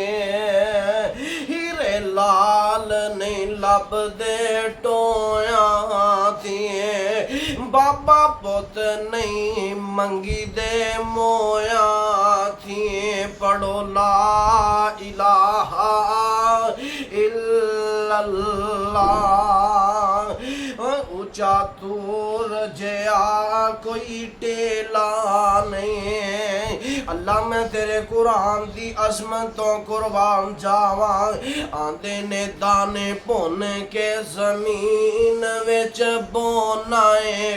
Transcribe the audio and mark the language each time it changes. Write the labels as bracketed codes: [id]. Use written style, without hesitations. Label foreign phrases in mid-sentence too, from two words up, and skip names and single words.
[pa] ਹੀਰੇ ਲਾਲ ਨਹੀਂ ਲੱਭਦੇ ਟੋਇਆ ਥੀ, ਬਾਬਾ ਪੁੱਤ ਨਹੀਂ ਮੰਗੀ ਦੇ ਮੋਇਆ ਥੀ, ਪੜੋ [ar] لا إله إلا الله. [pa] ਉੱਚਾ ਤੂਰ ਜਿਆ ਕੋਈ ਟਿੱਲਾ ਨਹੀਂ। ਅੱਲਾਹ ਮੈਂ ਤੇਰੇ ਕੁਰਾਨ ਦੀ ਅਜ਼ਮਤ ਤੋ ਕੁਰਬਾਨ ਜਾਵਾਂ। ਆਂਦੇ ਨੇ ਦਾਣੇ ਭੁੰਨ ਕੇ ਜ਼ਮੀਨ ਵਿਚ ਬੋਣਾ ਹੈ